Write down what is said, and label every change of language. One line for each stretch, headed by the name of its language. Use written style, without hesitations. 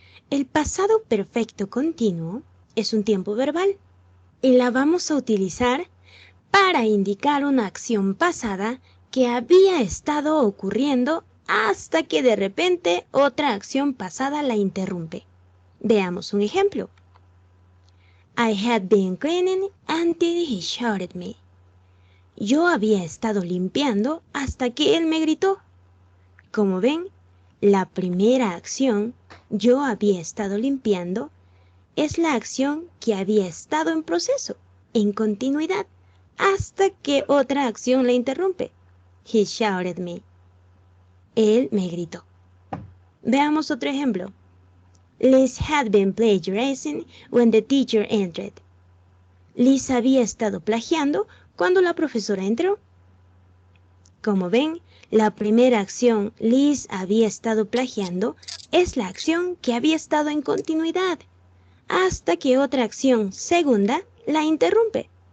Spanish: El pasado perfecto continuo es un tiempo verbal y la vamos a utilizar para indicar una acción pasada que había estado ocurriendo hasta que de repente otra acción pasada la interrumpe. Veamos un ejemplo.
English: I had been cleaning until he shouted me.
Spanish: Yo había estado limpiando hasta que él me gritó. Como ven, la primera acción, yo había estado limpiando, es la acción que había estado en proceso, en continuidad, hasta que otra acción la interrumpe.
English: He shouted me.
Spanish: Él me gritó. Veamos otro ejemplo.
English: Liz had been plagiarizing when the teacher entered.
Spanish: Liz había estado plagiando cuando la profesora entró. Como ven, la primera acción, Liz había estado plagiando, es la acción que había estado en continuidad, hasta que otra acción segunda la interrumpe.